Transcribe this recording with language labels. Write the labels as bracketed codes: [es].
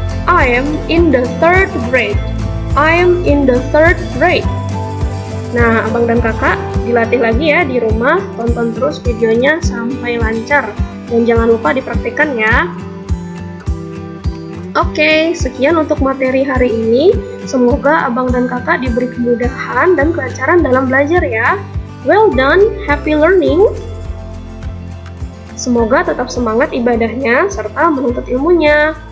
[en] I am in the 3rd grade. I am in the 3rd grade. [id] Nah, abang dan kakak dilatih lagi ya di rumah. Tonton terus videonya sampai lancar. Dan jangan lupa dipraktikkan ya. Oke, sekian untuk materi hari ini. Semoga abang dan kakak diberi kemudahan dan kelancaran dalam belajar ya. [en] Well done, happy learning. [id] Semoga tetap semangat ibadahnya serta menuntut ilmunya.